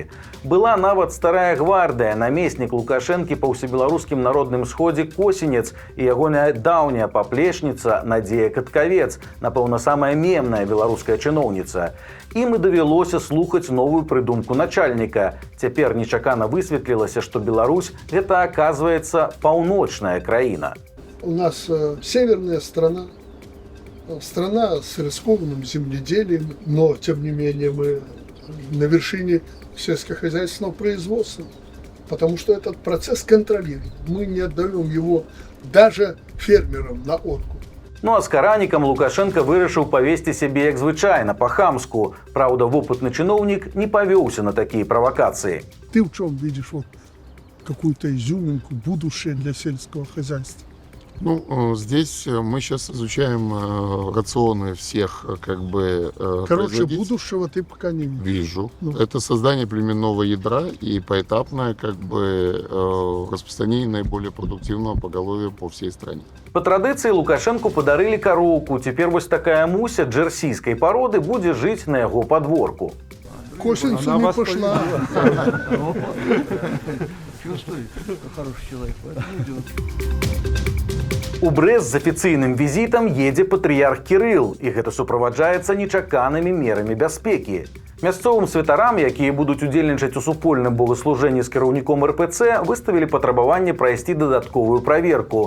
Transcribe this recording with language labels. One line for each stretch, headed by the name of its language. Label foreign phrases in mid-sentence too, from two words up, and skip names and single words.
Belarusian: Была нават старая гвардыя, намеснік Лукашэнкі па ўсебеларускім народным сходзе Косінец і ягоная даўняя паплечніца Надзея Каткавец, напэўна, самая мемная беларуская чыноўніца. Ім і давялося слухаць новую прыдумку начальніка. Цяпер нечакана высветлілася, што Беларусь – гэта, аказваецца, паўночная краіна.
Russian: У нас северная страна, страна с рискованным земледелием, но, тем не менее, мы на вершине сельскохозяйственного производства, потому что этот процесс контролируем. Мы не отдаем его даже фермерам на откуп.
Belarusian: Ну а з каранікам Лукашенко вырашыў павесці сябе як звычайна, па-хамску. Праўда, вопытны чыноўнік не павёўся на такія правакацыі.
Russian: Ты в чем видишь вот какую-то изюминку, будущее для сельского хозяйства? Ну, здесь мы сейчас изучаем рационы всех, как бы, Короче, будущего ты пока не видишь. Вижу. Это создание племенного ядра и поэтапное, как бы, распространение наиболее продуктивного поголовья по всей стране.
Belarusian: По традыцыі Лукашенку падарылі кароўку. Цяпер вось такая муся джерсійскай пароды будзе жыць на яго падворку.
Russian: Косинцу не пошла. Чувствует, хороший человек, идет.
Belarusian: У Брэст з афіцыйным візітам едзе патрыярх Кірыл, і гэта суправаджаецца нечаканымі мерамі бяспекі. Мясцовым святарам, якія будуць удзельнічаць у супольным богаслужэнні з кіраўніком РПЦ, выставілі патрабаванне прайсці дадатковую праверку.